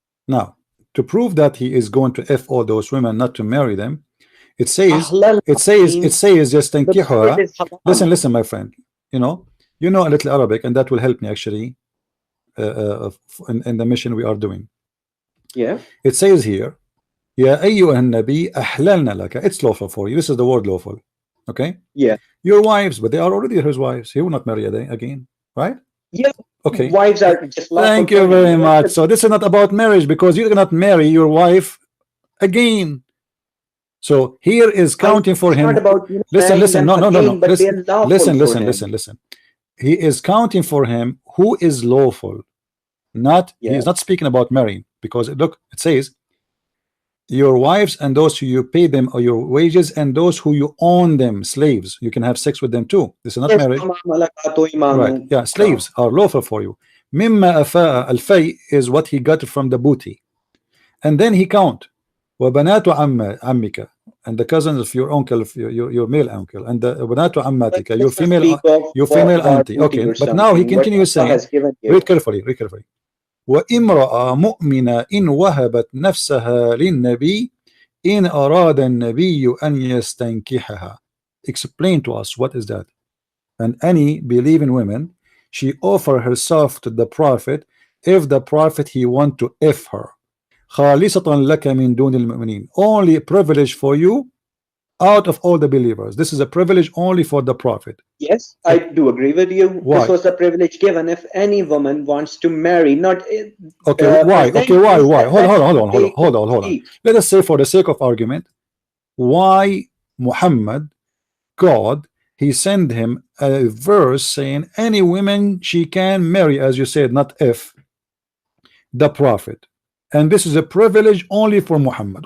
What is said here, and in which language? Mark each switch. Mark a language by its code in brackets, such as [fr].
[en] Now, to prove that he is going to F all those women, not to marry them, it says يستنكحها. Listen, my friend. You know a little Arabic, and that will help me actually in the mission we are doing. Yeah. It says here, [ar] يا أيها النبي أحللنا لك. [en] It's lawful for you. This is the word lawful. Okay. Yeah. Your wives, but they are already his wives. He will not marry again, right? Yeah. Okay. Wives are just lawful. Thank you very much. So this is not about marriage, because you cannot marry your wife again. So here is counting for him. Listen. No. Listen. He is counting for him who is lawful. He is not speaking about marrying, because look, it says your wives and those who you pay them or your wages, and those who you own them, slaves. You can have sex with them too. This is not Yes, marriage. [ar] وَمَا مَلَكَتْ أَيْمَانُكُمْ. [en] Right. Yeah, slaves are lawful for you. [ar] مما أفاء الفي [en] is what he got from the booty. And then he count. [ar] وبنات عمك, [en] and the cousins of your uncle, of your male uncle, and the [ar] بنات عماتك, [en] your female auntie. Okay, but now he continues saying, read carefully, read carefully. [ar] وامرأة مؤمنة إن وهبت نفسها للنبي إن أراد النبي أن يستنكحها. [en] Explain to us, what is that? And any believing women, she offer herself to the prophet if the prophet he want to F her. [ar] خالصة لك من دون المؤمنين. [en] Only a privilege for you out of all the believers. This is a privilege only for the prophet. Yes, I do agree with you. Why? This was a privilege given if any woman wants to marry, not okay, why? Okay, why? Hold on. Let us say, for the sake of argument, why Muhammad, God, he sent him a verse saying any women she can marry, as you said, not if the prophet, and this is a privilege only for Muhammad.